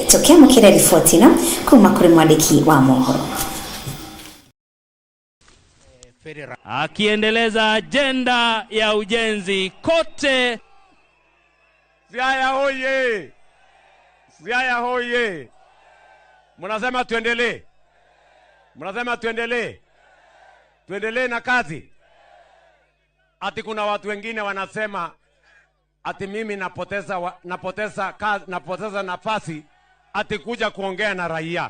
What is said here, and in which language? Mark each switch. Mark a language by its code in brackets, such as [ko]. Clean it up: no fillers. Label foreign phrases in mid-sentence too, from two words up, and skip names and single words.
[ki] Tukiamukira riboti na kuma kuri mwandiki wa mohoro. [sw] Akiendeleza agenda ya ujenzi kote. Siaya hoye! Siaya hoye! Mnasema tuendelee? Mnasema tuendelee? Tuendelee na kazi? Ati kuna watu wengine wanasema ati mimi napoteza nafasi ati kuja kuongea na raia.